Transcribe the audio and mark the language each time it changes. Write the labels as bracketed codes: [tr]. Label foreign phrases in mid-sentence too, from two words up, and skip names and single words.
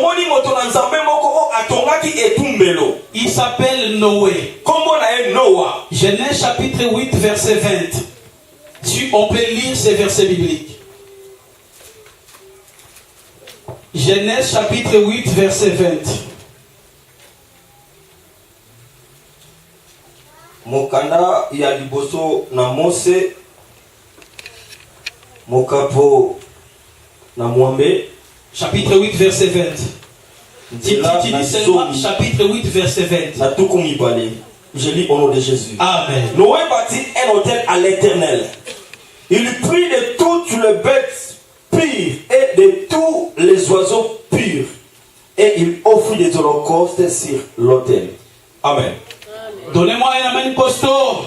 [fr] Il s'appelle Noé. Genèse chapitre 8 verset 20. Si on peut lire ces versets bibliques. Genèse chapitre 8 verset 20. [ln] Mokanda ya liboso na Mose mokapo na Mwambe. [fr] Chapitre 8 verset 20. Tu dis seulement chapitre 8 verset 20. [ln] Na tukumi pale. [fr] Je lis au nom de Jésus. Amen. Noé bâtit un autel à l'Éternel. Il prit de toutes les bêtes pures et de tous les oiseaux purs. Et il offrit des holocaustes sur l'autel. Amen. Donnez-moi un amen costaud.